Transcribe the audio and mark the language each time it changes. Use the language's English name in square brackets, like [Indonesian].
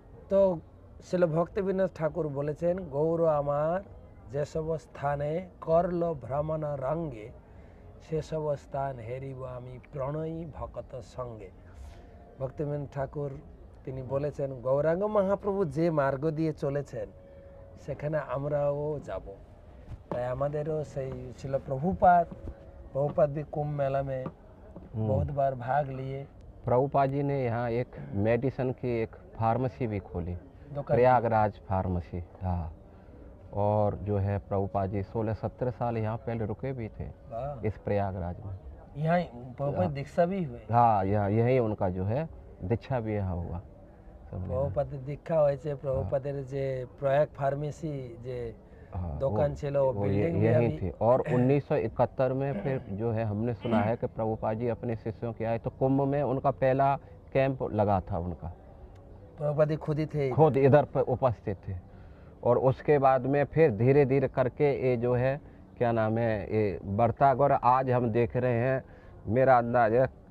[Bangla] তো শিল ভক্তিবিনোদ ঠাকুর বলেছেন, গৌর আমার যেসব স্থানে করল ভ্রমণ রঙ্গে, সেসব স্থান হেরিব আমি প্রণয়ী ভকত সঙ্গে। ভক্তিবিনোদ ঠাকুর তিনি বলেছেন, গৌরাঙ্গ মহাপ্রভু যে মার্গ দিয়ে চলেছেন সেখানে আমরাও যাব। তাই আমাদেরও সেই ছিল [Hindi] प्रभुपाद भी कुंभ मेला में बहुत बार भाग लिए। प्रभुपाद जी ने यहाँ एक मेडिसिन की एक फार्मेसी भी खोली, प्रयागराज फार्मेसी। हाँ, और जो है प्रभुपाद जी 16-17 साल यहाँ पहले रुके भी थे इस प्रयागराज में। यहाँ प्रभुपाद दीक्षा भी हुए। हाँ, यहाँ यही उनका जो है दीक्षा भी यहाँ हुआ। [Bangla] प्रभुपाद दीक्षा হয়েছে, প্রভুপাদের যে প্রয়াগ ফার্মেসি যে [Hindi] दुकान चलो यही थी। और 1971 में फिर जो है हमने सुना है कि प्रभुपाद जी अपने शिष्यों के आए, तो कुंभ में उनका पहला कैंप लगा था उनका। प्रभुपाद खुद ही थे, खुद इधर पर उपस्थित थे। और उसके बाद में फिर धीरे धीरे करके ये जो है क्या नाम है ये बढ़ता। और आज हम देख रहे हैं, मेरा अंदाज है